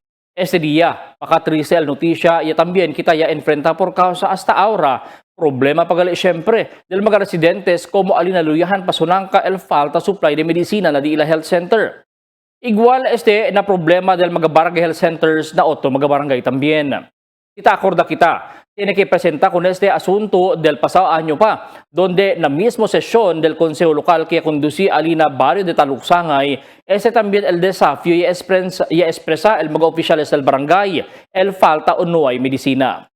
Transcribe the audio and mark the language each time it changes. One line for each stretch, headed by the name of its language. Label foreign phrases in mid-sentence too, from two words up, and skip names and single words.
Chavacano: Este día, makatriste el noticia y también kita ya enfrenta por causa hasta ahora problema pagali siyempre del mga residentes como alinaluyahan pasunangka el falta supply de medicina na di ila health center. Igual este na problema del mga barangay
English: health centers
Chavacano: na otro mga barangay también. Kita acorda kita. Tiene que presentar con este asunto del pasado año pa, donde la misma sesión del Consejo Local que conducía Alina Barrio de Taluksangay, ese también el desafío y expresa el mga oficiales del barangay, el falta o no hay medicina.